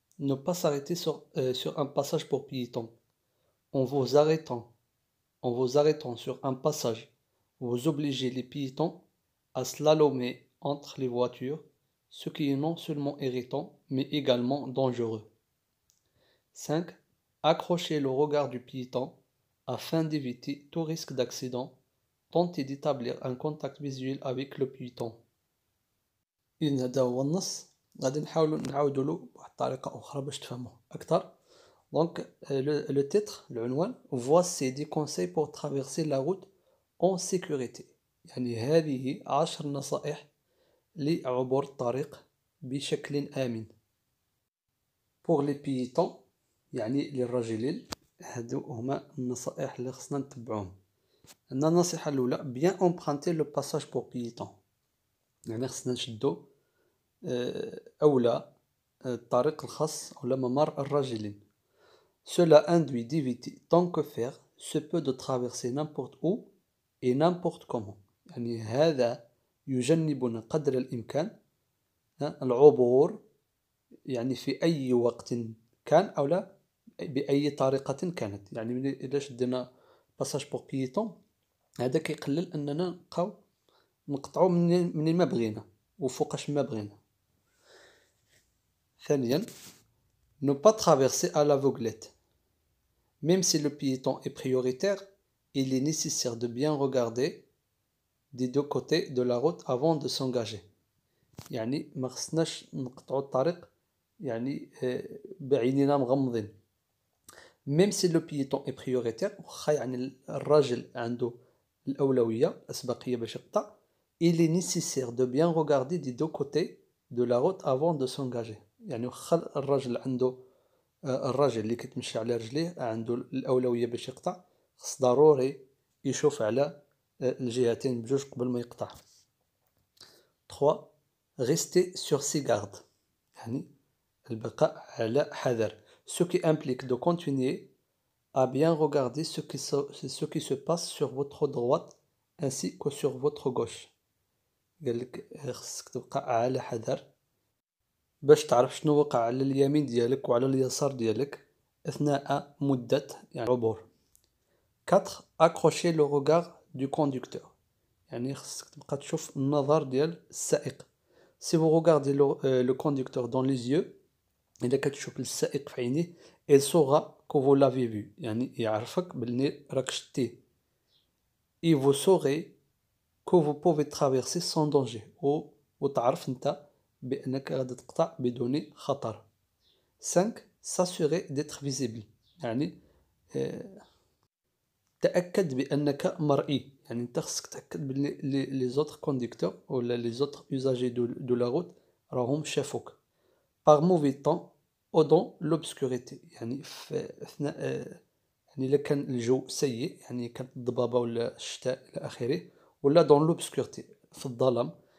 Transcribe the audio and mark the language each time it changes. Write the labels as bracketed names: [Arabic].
[French] Ne pas s'arrêter sur un passage pour piétons. En vous arrêtant sur un passage, vous obligez les piétons à slalomer entre les voitures, ce qui est non seulement irritant, mais également dangereux. 5. Accrochez le regard du piéton afin d'éviter tout risque d'accident. Tentez d'établir un contact visuel avec le piéton. [Arabic] إذن هذا هو النص، غادي نحاولوا نعاودوا له بواحد الطريقة أخرى باش تفهموه أكثر. [French] Donc le titre, العنوان Voici des conseils pour traverser la route en sécurité. [Arabic] يعني هذه 10 نصائح لعبور الطريق بشكل آمن. [French] Pour les piétons [Arabic] يعني للراجلين، هادو هما النصائح اللي خصنا نتبعوهم. عندنا النصيحة الأولى [French] bien emprunter le passage pour piétons، [Arabic] يعني خصنا نشدو أولى الطريق الخاص أو ممر الراجلين. [French] Cela induit d'éviter tant que faire se peut de traverser n'importe où et n'importe comment. [Arabic] يعني هذا يجنبنا قدر الإمكان العبور يعني في أي وقت كان أو لا بأي طريقة كانت. يعني إذا شدينا [French] باساج بور بيتون [Arabic] هذا كيقلل أننا نبقاو نقطعو منين ما بغينا وفوقاش ما بغينا. [French] ثانيا ne pas traverser à l'aveuglette. Même si le piéton est prioritaire, il est nécessaire de bien regarder des deux côtés de la route avant de s'engager. [Arabic] يعني ما خصناش نقطعو الطريق يعني بعينينا مغمضين. [French] Même si le piéton est prioritaire، [Arabic] واخا يعني الراجل عنده الأولوية الأسبقية باش يقطع، [French] il est nécessaire de bien regarder des deux côtés de la route avant de s'engager. [Arabic] يعني واخا الراجل عنده الراجل اللي كيتمشى على رجليه عنده الأولوية باش يقطع، خص ضروري يشوف على الجهتين بجوج قبل ما يقطع. 3. [French] Rester sur ses gardes، [Arabic] يعني البقاء على حذر. [French] Ce qui implique de continuer à bien regarder ce qui se passe sur votre droite ainsi que sur votre gauche. [Arabic] قال لك خصك تبقى على حذر باش تعرف شنو وقع على اليمين ديالك وعلى اليسار ديالك أثناء مدة يعني العبور. [French] 4 accrocher le regard du conducteur، [Arabic] يعني خصك تبقى تشوف النظر ديال السائق. [French] si vous regardez le conducteur dans les yeux، [Arabic] إذا كتشوف السائق في عينيه [French] il saura que vous l'avez vu، [Arabic] يعني يعرفك بلي راك شتيه. [French] et vous saurez que vous pouvez traverser sans danger، [Arabic] وتعرف انت بانك غادي تقطع بدون خطر. [French] 5 s'assurer d'être visible، [Arabic] يعني تأكد بأنك مرئي، يعني انت خصك تأكد بلي [French] لي زوتر كونديكتور [Arabic] ولا لي زوتر usagers دو لا روت راهم شافوك. [French] par mauvais temps ou dans l'obscurité، [Arabic] يعني في أثناء يعني إلا كان الجو سيء، يعني كانت الضبابة ولا الشتاء إلى آخره، ولا [French] dans l'obscurité [Arabic] في الظلام.